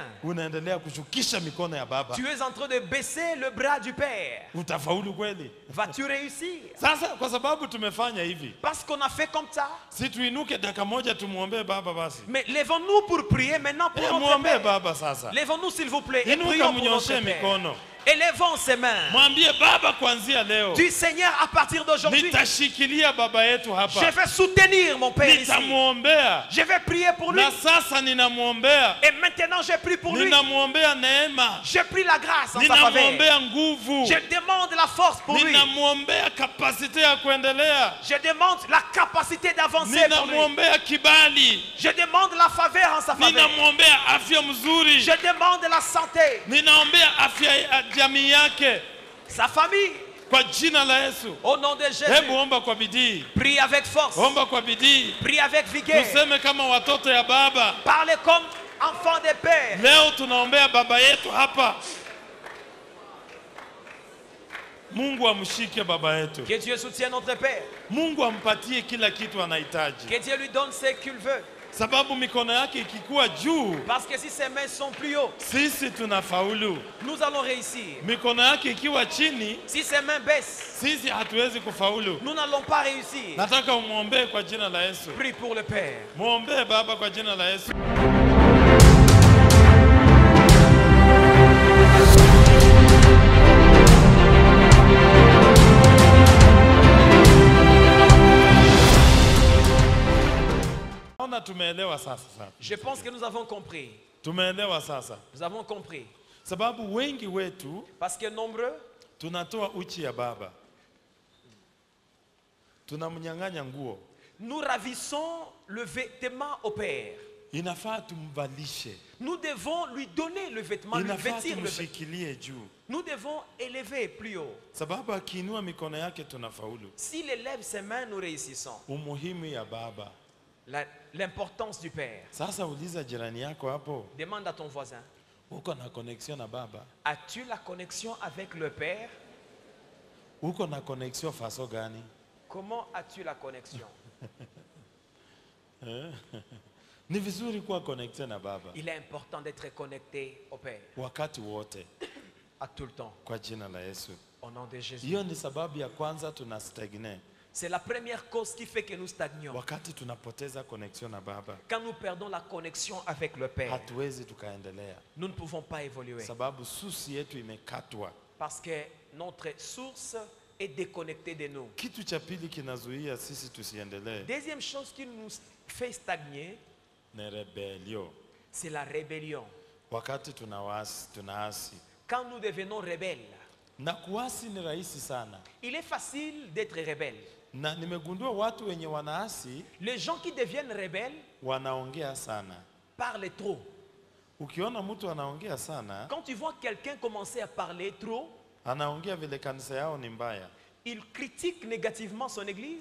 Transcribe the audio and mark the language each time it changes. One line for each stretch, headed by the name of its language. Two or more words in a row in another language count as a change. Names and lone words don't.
Swahili: Unaendelea kushukisha mikono ya baba.
French: Tu es en train de baisser le bras du Père.
Swahili: Utafaulu kweli?
French: Vas-tu réussir?
Swahili: Sasa kwa sababu tumefanya hivi,
French: Parce qu'on a fait comme ça.
Swahili: si tuinuke dakika moja tumuombe baba basi.
French: Mais lèvons-nous pour prier maintenant pour notre
Swahili: Muombe
French: Père.
Swahili: baba sasa.
French: Lèvons-nous s'il vous plaît et
Swahili: Inuka
French: prions pour notre
Swahili: mnyoshe
French: Père.
Swahili: mikono.
French: Élevons ses mains.
Swahili: Mwambie baba kuanzia leo,
French: Du Seigneur, à partir d'aujourd'hui,
Swahili: nitashikilia baba yetu
French: je
Swahili: hapa.
French: vais soutenir mon Père ici.
Swahili: Nitamuombea.
French: Je vais prier pour lui.
Swahili: Na sasa ninamuombea.
French: Et maintenant, je prie pour lui.
Swahili: Ninamuombea neema.
French: Je prie la grâce en sa faveur.
Swahili: Ninamuombea nguvu.
French: Je demande la force pour lui.
Swahili: Ninamuombea kapasite ya kuendelea.
French: Je demande la capacité d'avancer pour lui.
Swahili: Ninamuombea kibali.
French: Je demande la faveur en sa faveur.
Swahili: Ninamuombea afya mzuri.
French: Je demande la santé,
Swahili: Ninaombea afya ya jamii yake.
French: sa famille.
Swahili: Kwa jina la Yesu.
French: Au nom de Jésus.
Swahili: Hebu omba kwa bidii.
French: Prie avec force.
Swahili: Omba kwa bidii.
French: Prie avec vigueur.
Swahili: Tuseme kama watoto ya baba.
French: Parlez comme enfants de père.
Swahili: Leo tunaombea baba yetu hapa. Mungu amshike baba yetu.
French: Que Dieu soutienne notre père.
Swahili: Mungu ampatie kila kitu anahitaji.
French: Que Dieu lui donne ce qu'il veut.
Swahili: Sababu mikono yake ikikuwa juu,
French: Parce que si ses mains sont plus haut,
Swahili: sisi tunafaulu.
French: nous allons réussir.
Swahili: Mikono yake ikiwa chini,
French: Si ses mains baissent,
Swahili: sisi hatuwezi kufaulu.
French: nous n'allons pas réussir.
Swahili: Nataka umuombee kwa jina la Yesu.
French: Prie pour le Père.
Swahili: Muombee baba kwa jina la Yesu. Tumeelewa sasa.
French: Je pense que nous avons compris.
Swahili: Tumeelewa sasa.
French: Nous avons compris.
Swahili: Sababu wengi wetu
French: Parce que nombreux,
Swahili: tunatoa uchi ya baba. Tunamnyang'anya nguo.
French: nous ravissons le vêtement au Père.
Swahili: Inafaa tumvalishe.
French: Nous devons lui donner le vêtement, lui
Swahili: Inafaa
French: vêtir le vêtement.
Swahili: tumshikilie juu.
French: Nous devons élever plus haut.
Swahili: Sababu akiinua mikono yake tunafaulu.
French: S'il élève ses mains, nous réussissons.
Swahili: Umuhimu ya baba.
French: L'importance du Père.
Swahili: Sasa uliza jirani yako hapo.
French: Demande à ton voisin.
Swahili: Uko na connexion na baba?
French: As-tu la connexion avec le Père?
Swahili: Uko na connexion faso gani?
French: Comment as-tu la connexion?
Swahili: Ni vizuri kuwa connecté na baba.
French: Il est important d'être connecté au Père.
Swahili: Wakati wote.
French: À tout le temps.
Swahili: Kwa jina la Yesu.
French: Au nom de Jésus.
Swahili: Hiyo ni sababu ya kwanza tunastagne.
French: C'est la première cause qui fait que nous stagnons.
Swahili: Wakati tunapoteza connexion na baba.
French: Quand nous perdons la connexion avec le Père,
Swahili: Hatuwezi tukaendelea.
French: nous ne pouvons pas évoluer.
Swahili: Sababu susi yetu imekatwa.
French: Parce que notre source est déconnectée de nous.
Swahili: Kitu cha pili kinazuia sisi tusiendelee.
French: Deuxième chose qui nous fait stagner,
Swahili: Ni rebelio.
French: c'est la rébellion.
Swahili: Wakati tunaasi.
French: Quand nous devenons rebelles,
Swahili: Na kuasi ni rahisi sana.
French: il est facile d'être rebelle.
Swahili: Na nimegundua watu wenye wanaasi
French: Les gens qui deviennent rebelles
Swahili: wanaongea sana.
French: parlent trop.
Swahili: Ukiona mtu anaongea sana,
French: Quand tu vois quelqu'un commencer à parler trop,
Swahili: anaongea vile kanisa yao ni mbaya.
French: il critique négativement son église.